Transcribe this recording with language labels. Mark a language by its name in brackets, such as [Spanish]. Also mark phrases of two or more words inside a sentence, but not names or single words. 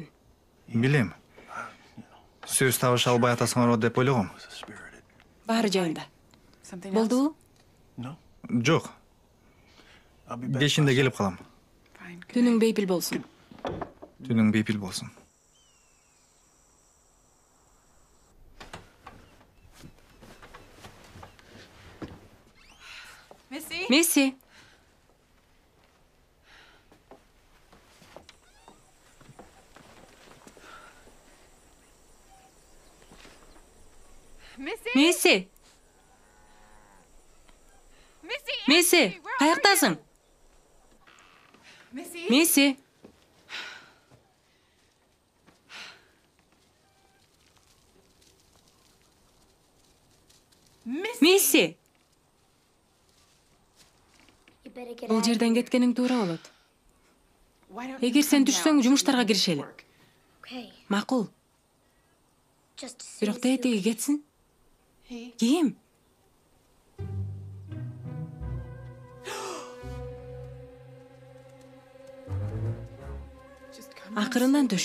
[Kyrgyz] Билем. Сөз табыша албай атасыңар деп ойлогом. Баары жайында. Болдубу? Жок. Кечинде келип калам. Түнүң бейпил болсун. Түнүң бейпил болсун. Месси. Месси. Месси, каяктасың? Месси. Месси. Бул жерден кеткениң туура болот. Эгер сен түшсөң, жумуштарга киришели. Макул. Бирок тетиги кетсин. Ким? Акырындан түш.